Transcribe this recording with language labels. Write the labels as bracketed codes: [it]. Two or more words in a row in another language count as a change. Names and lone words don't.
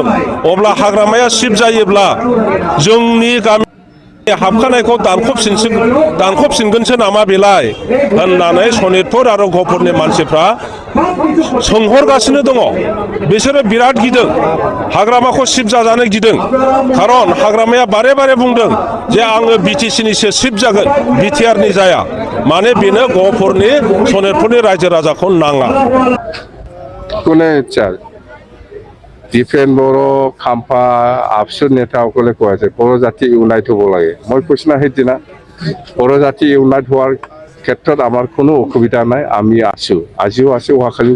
[brx] अब्ला हाग्रामाया सिप जायोब्ला जोंनि गामि हाबखानायखौ दानखबफिनगोनसो नामा बेलाय होननानै सनितपुर आरो गहपुरनि मानसिफ्रा सोंहरगासिनो दङ बिसोरो बिराद गिदों हाग्रामाखौ सिप जाजानो गिदों खारन हाग्रामाया बारे बारे बुंदों जे आङो बिटिसिनिसो सिप जागोन बिटिआरनि जाया माने बेनो गहपुरनि सनितपुरनि रायजो राजाखौ नाङा [as] ডিফেন বড়ো খাম্পা আফসুর নেতা সকলে কোৱা আছে বড়ো জাতি ইউনাইট হ'ব লাগে মই কৈছোঁ না সেইদিনা বড়ো জাতি ইউনাইট হোৱাৰ ক্ষেত্ৰত আমাৰ কোনো অসুবিধা নাই আমি আছোঁ আজিও আছোঁ অহাকালিও